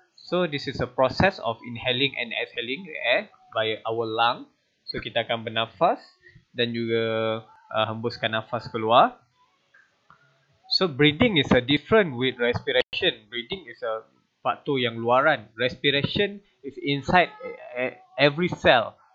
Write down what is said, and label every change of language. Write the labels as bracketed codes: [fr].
[en] So this is a process of inhaling and exhaling air by our lung. [ms] So kita akan bernafas dan juga hembuskan nafas keluar. [en] So breathing is a different with respiration. Breathing is a part [ms] tu yang luaran. [en] Respiration is inside every cell.